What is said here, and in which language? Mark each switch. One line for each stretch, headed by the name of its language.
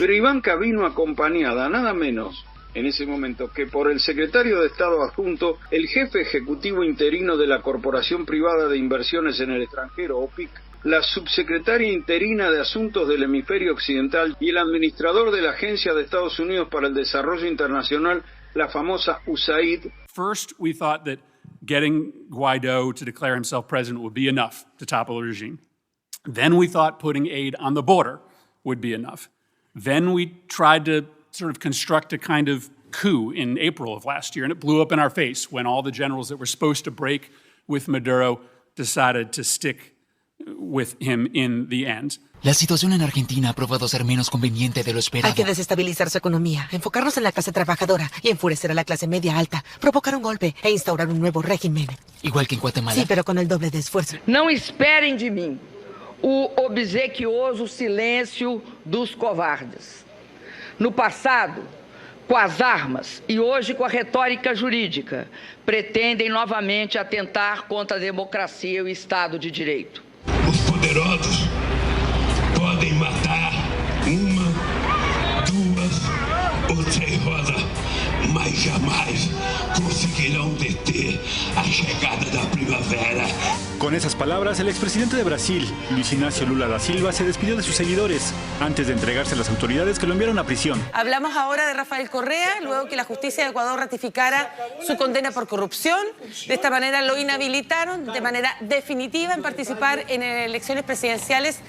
Spanish: Pero Ivanka vino acompañada, nada menos, en ese momento, que por el secretario de Estado adjunto, el jefe ejecutivo interino de la Corporación Privada de Inversiones en el Extranjero, OPIC, la subsecretaria interina de Asuntos del Hemisferio Occidental y el administrador de la Agencia de Estados Unidos para el Desarrollo Internacional, la famosa USAID.
English: First, we thought that getting Guaidó to declare himself president would be enough to topple the regime. Then we thought putting aid on the border would be enough. Then we tried to sort of construct a kind of coup in April of last year, and it blew up in our face when all the generals that were supposed to break with Maduro decided to stick with him in the end.
Spanish: La situación en Argentina ha probado ser menos conveniente de lo esperado. Hay que desestabilizar su economía, enfocarnos en la clase trabajadora y enfurecer a la clase media alta, provocar un golpe e instaurar un nuevo régimen. Igual que en Guatemala. Sí, pero con el doble de esfuerzo.
Portuguese: Não esperem de mim o obsequioso silêncio dos covardes. No passado, com as armas e hoje com a retórica jurídica, pretendem novamente atentar contra a democracia e o Estado de Direito. Os poderosos podem matar uma, duas ou três rosas, mas jamais conseguirão deter a chegada da primavera.
Spanish: Con esas palabras, el expresidente de Brasil, Luis Ignacio Lula da Silva, se despidió de sus seguidores antes de entregarse a las autoridades que lo enviaron a prisión. Hablamos ahora de Rafael Correa, luego que la justicia de Ecuador ratificara su condena por corrupción. De esta manera lo inhabilitaron de manera definitiva en participar en elecciones presidenciales.